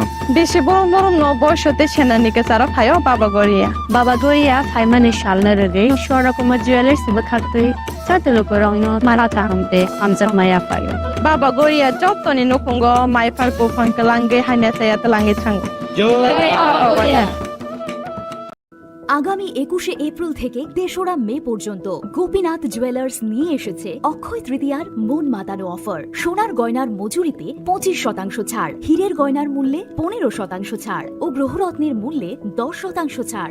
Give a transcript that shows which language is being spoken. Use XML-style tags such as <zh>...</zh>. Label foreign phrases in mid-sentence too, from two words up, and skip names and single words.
<trp>बेसे बरम बरम न बयसते सेनानिके सारा फायो बाबा गोरिया फाइमानि शालना रगे शोरा कुमा ज्वेलर्स बखाते साते लुकुरगन मारा ताहमते आमजा माया फायो बाबा गोरिया जतनि नखंगो माय फारको फंकलांगे हाइना साया तलांगे थांगो</trp> <bn>আগামী 21শে এপ্রিল থেকে 3রা মে পর্যন্ত গোপীনাথ জুয়েলার্স নিয়ে এসেছে অক্ষয় তৃতীয়ার মন মাতানো অফার। সোনার গয়নার মজুরিতে 25% ছাড়, হীরের গয়নার মূল্যে 15% ছাড় ও গ্রহরত্নের মূল্যে 10% ছাড়।</bn>